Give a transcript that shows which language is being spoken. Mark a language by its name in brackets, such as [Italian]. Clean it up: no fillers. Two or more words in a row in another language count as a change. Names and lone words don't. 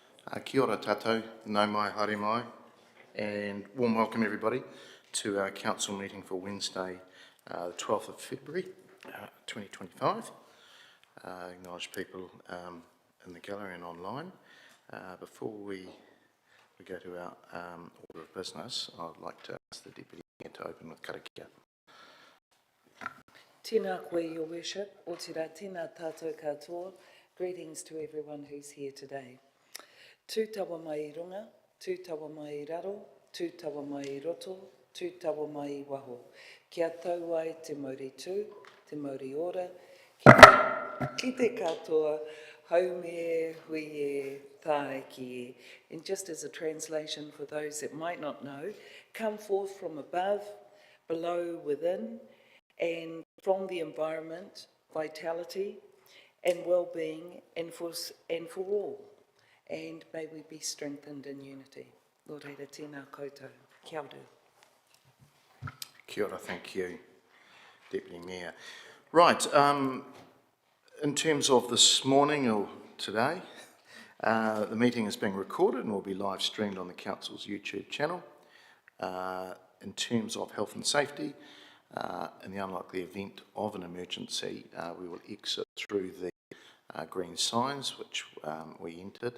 [Māori] Kia ora tātou, nau mai, haere mai, [English] and warm welcome everybody to our council meeting for Wednesday, the 12th of February 2025. Acknowledge people in the gallery and online. Before we go to our order of business, I'd like to ask the Deputy Mayor to open with karakia. [Māori] Tēnā koe, [English] Your Worship, [Māori] o te rā tēnā tātou katoa. [English] Greetings to everyone who's here today. [Māori] Tū tawa mai I runga, tū tawa mai I raro, tū tawa mai I roto, tū tawa mai I waho. Kia tau ai te mauri tū, te mauri ora, ki te katoa, haume, huie, tae ki e. [English] And just as a translation for those that might not know, come forth from above, below, within, and from the environment, vitality and well-being, and for all. And may we be strengthened in unity. [Māori] Lord Reira tēnā koutou. Kia ora. Kia ora, [English] thank you, Deputy Mayor. Right, in terms of this morning or today, the meeting is being recorded and will be live streamed on the Council's YouTube channel. In terms of health and safety, in the unlikely event of an emergency, we will exit through the green signs which we entered.